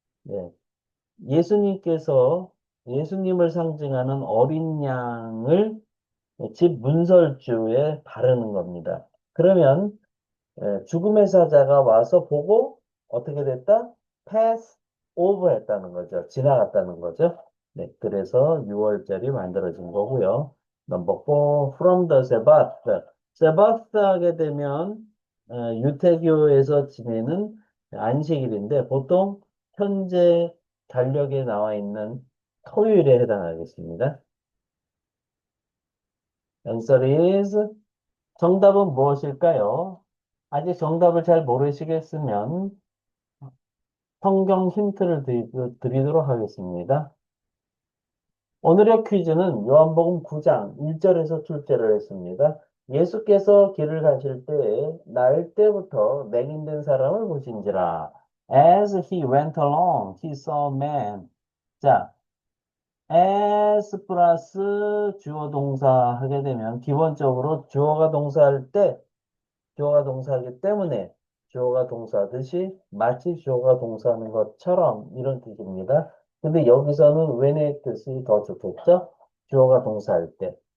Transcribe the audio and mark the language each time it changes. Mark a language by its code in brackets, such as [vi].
[ko] 예, 예수님께서 예수님을 상징하는 어린 양을 집 문설주에 바르는 겁니다. 그러면 죽음의 사자가 와서 보고 어떻게 됐다? [en] pass over [ko] 했다는 거죠. 지나갔다는 거죠. 네, 그래서 6월절이 만들어진 거고요. [en] 넘버 4, from the Sabbath. [ko] Sabbath 하게 되면 유태교에서 지내는 안식일인데 보통 현재 달력에 나와 있는 토요일에 해당하겠습니다. [en] Answer is [ko] 정답은 무엇일까요? 아직 정답을 잘 모르시겠으면 성경 힌트를 드리도록 하겠습니다. 오늘의 퀴즈는 요한복음 9장 1절에서 출제를 했습니다. 예수께서 길을 가실 때에 나일 때부터 맹인된 사람을 보신지라. [en] As he went along, he saw a man. [ko] 자, as 플러스 주어 동사 하게 되면 기본적으로 주어가 동사할 때 주어가 동사하기 때문에 주어가 동사하듯이 마치 주어가 동사하는 것처럼 이런 뜻입니다. 근데 여기서는 when의 뜻이 더 좋겠죠? 주어가 동사할 때.